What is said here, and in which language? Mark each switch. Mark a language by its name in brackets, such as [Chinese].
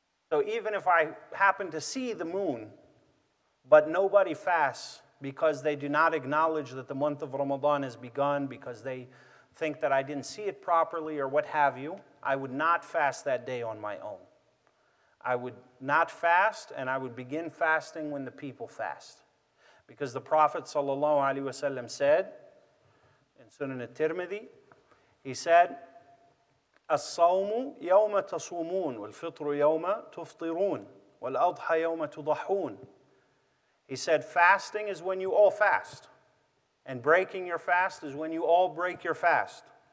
[English] So even if I happen to see the moon, but nobody fasts because they do not acknowledge that the month of Ramadan has begun, because they think that I didn't see it properly or what have you, I would not fast that day on my own. I would not fast, and I would begin fasting when the people fast. Because the Prophet ﷺ said, in Sunnah al-Tirmidhi, he said, [Arabic] الصوم يوم تصومون والفطر يوم تفطرون والأضحى يوم تضحون. [English] He said fasting is when you all fast, and breaking your fast is when you all break your fast.